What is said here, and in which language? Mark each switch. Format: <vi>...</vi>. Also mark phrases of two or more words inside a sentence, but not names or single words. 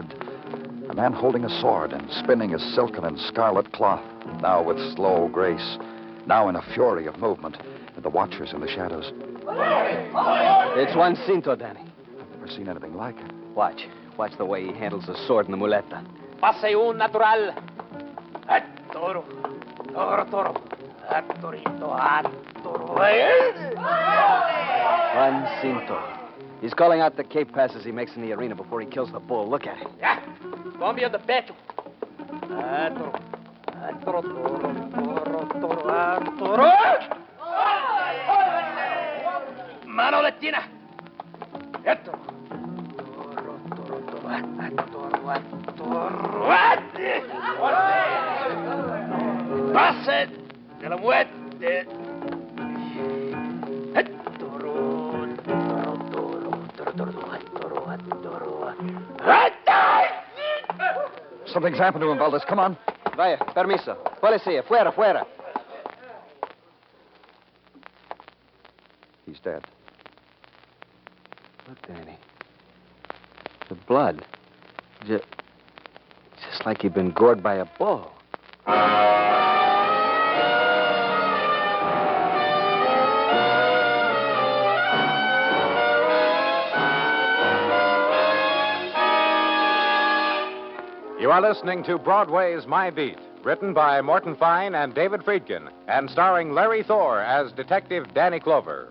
<en>A man holding a sword and spinning his silken and scarlet cloth, now with slow grace, now in a fury of movement, and the watchers in the shadows. It's Juan Cinto, Danny. I've never seen anything like it. Watch. Watch the way he handles the sword and the muleta.</en> <es>Pase un natural. At toro. Toro, toro. At torito, at toro. Juan Cinto.</es> <en>He's calling out the cape passes he makes in the arena before he kills the bull. Look at him. Yeah.</en> <es>Cambio de pecho. At toro. At toro, toro, toro, toro, at toro. Mano de tina. At toro. Toro, toro, toro, at toro, at toro, at. Pase de la muerte. At toro, toro, toro, toro, toro, at toro, at toro, at.</es> <en>Something's happened to him, Valdez. Come on.</en> <es>Vaya, permiso. Policía, fuera, fuera.</es> <en>He's dead. Look, Danny. The blood. Just like he'd been gored by a bull. You are listening to Broadway Is My Beat, written by Morton Fine and David Friedkin, and starring Larry Thor as Detective Danny Clover.</en>